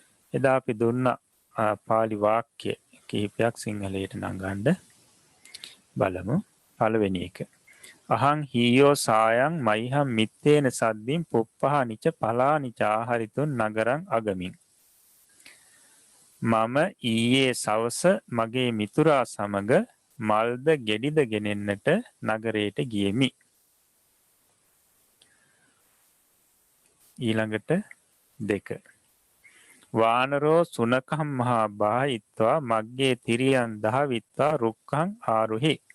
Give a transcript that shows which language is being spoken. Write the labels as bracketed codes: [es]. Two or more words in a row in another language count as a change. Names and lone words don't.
[si] එදා අපි දුන්න පාලි වාක්‍ය කිහිපයක් සිංහලයට නගන්න බලමු. පළවෙනි එක. [pi] අහං හීයෝ සායං මයිහම් මිත්තේන සද්දින් පුප්පහනිච පලානිච ආහරිතුන් නගරං අගමින්. [si] මම ඊයේ සවස මගේ මිතුරා සමග මල්ද ගෙඩිද ගෙනෙන්නට නගරයට ගියෙමි. ඊළඟට 2. [pi] වානරෝ සුනකම් මහා බාහිත්වා මග්ගේ තිරියන් දහවිත්වා රුක්කං ආරුහි.